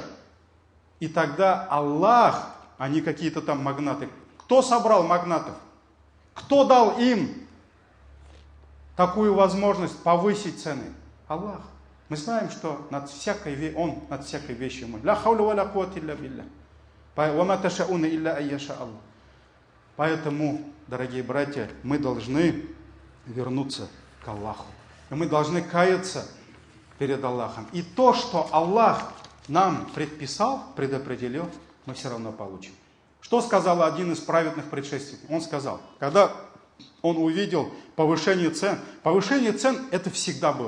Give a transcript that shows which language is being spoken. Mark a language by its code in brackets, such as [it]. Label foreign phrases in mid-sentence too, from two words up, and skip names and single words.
[ru] И тогда Аллах, а не какие-то там магнаты. Кто собрал магнатов? Кто дал им такую возможность повысить цены? Аллах. Мы знаем, что Он над всякой вещью может. [ar] لا حول ولا قوة إلا بالله. وما تشاؤون إلا أن يشاء الله. [ru] Поэтому, дорогие братья, мы должны вернуться к Аллаху. И мы должны каяться перед Аллахом. И то, что Аллах нам предписал, предопределил, мы все равно получим. Что сказал один из праведных предшественников? Он сказал, когда он увидел повышение цен это всегда было.